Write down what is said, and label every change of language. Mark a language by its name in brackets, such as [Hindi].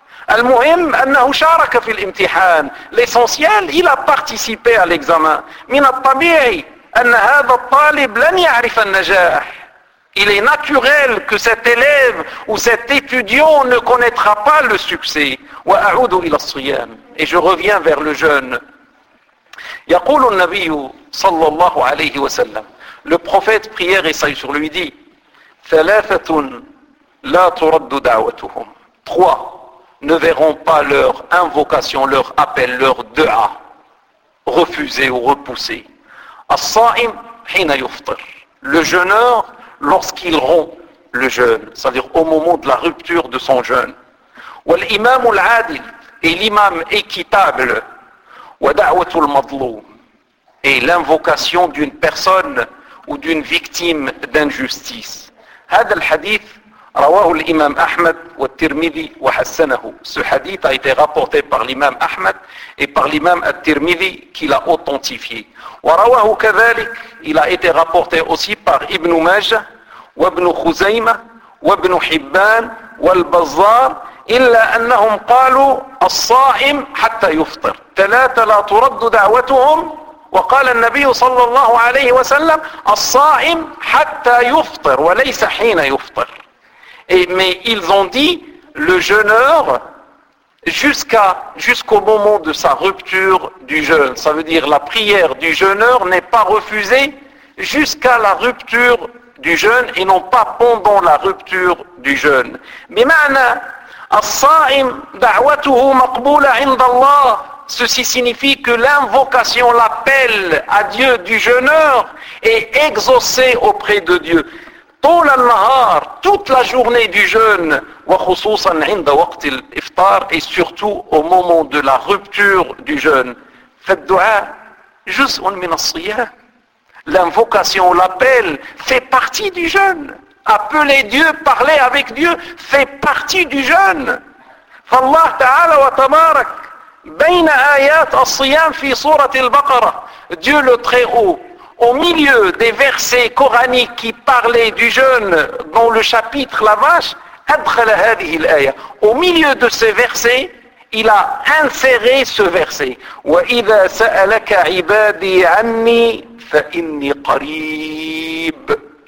[Arabic] المهم أنه شارك في الامتحان, [French] l'essentiel il a participé à l'examen. [Arabic] من الطبيعي أن هذا الطالب لن يعرف النجاح, [French] il est naturel que cet élève ou cet étudiant ne connaîtra pas le succès. [Arabic] وأعود إلى الصيام. [French] Et je reviens vers le jeûne. [Arabic] يقول النبي صلى الله عليه وسلم. [French] Le prophète prière et salut sur lui dit. [Arabic] ثلاثة لا ترد دعوتهم. [French] Trois ne verront pas leur invocation, leur appel, leur dua refusé ou repoussé. [Arabic] الصائم حين يفطر. [French] Le jeûneur lorsqu'il rompt le jeûne, c'est-à-dire au moment de la rupture de son jeûne. [Arabic] والإمام العادل [French] et l'imam équitable [Arabic] ودعوة المظلوم [French] et l'invocation d'une personne ou d'une victime d'injustice. [Arabic] هذا الحديث رواه الإمام أحمد والترمذي وحسنه. [French] Ce hadith a été rapporté par l'imam Ahmed et par l'imam al-Tirmidhi qui l'a authentifié. [Arabic] ورواه كذلك, [French] il a été rapporté aussi par Ibn Majah [Arabic] وابن خزيمة وابن حبان والبزار إلا أنهم قالوا الصائم حتى يفطر ثلاثة لا ترد دعوتهم وقال النبي صلى الله عليه وسلم الصائم حتى يفطر وليس حين يفطر. [French] Et, mais ils ont dit le jeûneur jusqu'au moment de sa rupture du jeûne. Ça veut dire la prière du jeûneur n'est pas refusée jusqu'à la rupture du jeûne et non pas pendant la rupture du jeûne. [Arabic] Mais ma'ana, الصائم دعوته مقبولة عند الله. [French] Ceci signifie que l'invocation, l'appel à Dieu du jeûneur est exaucé auprès de Dieu. [Arabic] طول النهار, [French] toute la journée du jeûne, [Arabic] وخصوصا عند وقت الإفطار, [French] et surtout au moment de la rupture du jeûne. [Arabic] فالدعاء جزء من الصيام. [French] L'invocation, l'appel fait partie du jeûne. Appeler Dieu, parler avec Dieu fait partie du jeûne. [Arabic] فالله تعالى وتبارك بين آيات الصيام في سورة البقرة. [French] Dieu le Très-Haut, au milieu des versets coraniques qui parlaient du jeûne dans le chapitre La Vache, [Arabic] أدخل هذه الآية. [French] Au milieu de ces versets, il a inséré ce verset. [Arabic] وَإِذَا سَأَلَكَ عِبَادِي عَنِّي فَإِنِّي قَرِيبٌ.